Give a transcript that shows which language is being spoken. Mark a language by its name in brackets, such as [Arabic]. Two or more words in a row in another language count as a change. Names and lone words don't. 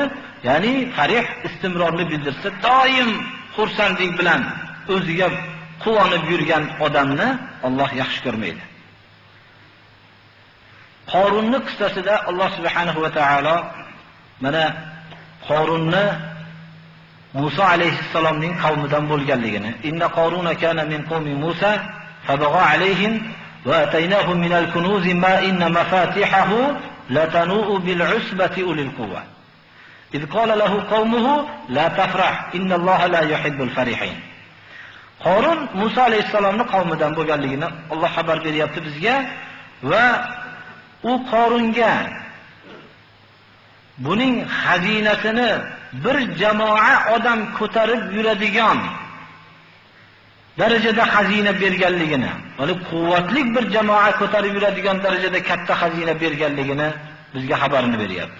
[Uzbek] Ya'ni farih istimrorni bildirsa, doim xursandlik bilan o'ziga quvonib yurgan odamni Alloh yaxshi ko'rmaydi. Qorunning qissasida Alloh [Arabic] سبحانه وتعالى [Uzbek] mana Qorunni Musa alayhissalomning qavmidan bo'lganligini, [Arabic] إن قارون كان من قوم موسى فبغى عليهم وآتيناه من الكنوز ما إن مفاتحه لتنوء بالعصبة أولي القوة. إذ قال له قومه لا تفرح إن الله لا يحب الفرحين. [Uzbek] Qorun Musa alayhissalomning qavmidan bo'lganligini Alloh xabar beryapti bizga va u Qorunga buning xazinasini bir jamoa odam ko'tarib yuradigan darajada xazina berganligini, ya'ni quvvatli bir jamoa ko'tarib yuradigan darajada katta xazina berganligini bizga xabarini beryapti.